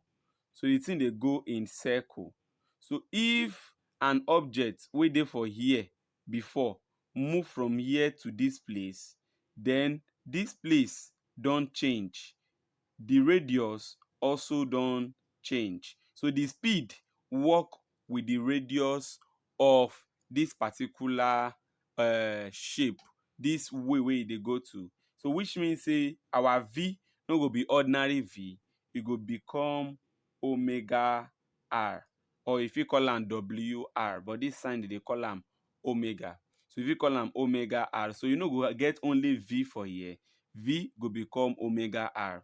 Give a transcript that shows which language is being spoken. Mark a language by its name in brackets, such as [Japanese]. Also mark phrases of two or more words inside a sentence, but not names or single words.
[Nigerian Pidgin] So the thing dey go in circle. So if an object wey dey for here before move from here to this place, then this place don change, the radius also don change. So the speed work with the radius of this particular shape, this way wey e dey go to. So which means say our v no go be ordinary v, e go become omega r, or you fit call am wr, but this sign dem dey call am omega. So you fit call am omega r. So you no go get only v for here, v go become omega r.